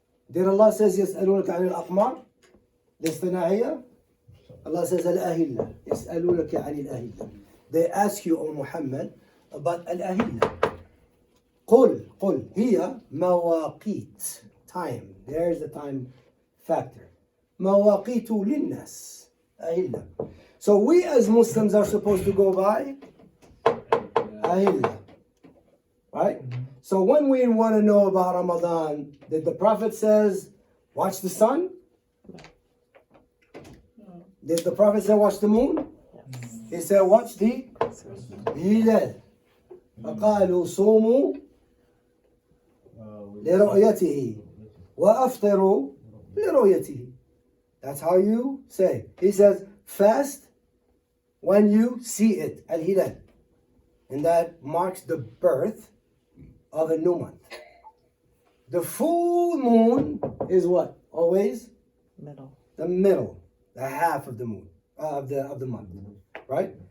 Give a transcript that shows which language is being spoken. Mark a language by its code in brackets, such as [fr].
[en] Did Allah says [ar] يسألونك عن الأقمار الاصطناعية? [en] Allah says الأهلة. [ar] يسألونك عن الأهلة. [en] They ask you, O Muhammad, about الأهلة. [ar] قل هي مواقيت. Time. [en] There's the time factor. [ar] مواقيت للناس. [en] أهلة. So we as Muslims are supposed to go by Ahillah. Right? So when we want to know about Ramadan, did the Prophet says, watch the sun? Did the Prophet say, watch the moon? He said, watch the Hilal. [ar] فقالوا صوموا لرؤيته وأفطروا لرؤيته. [en] That's how you say. He says, fast when you see it, al-hilal. And that marks the birth of a new month. The full moon is what? Always Middle. the middle, the half of the moon, of the month, right?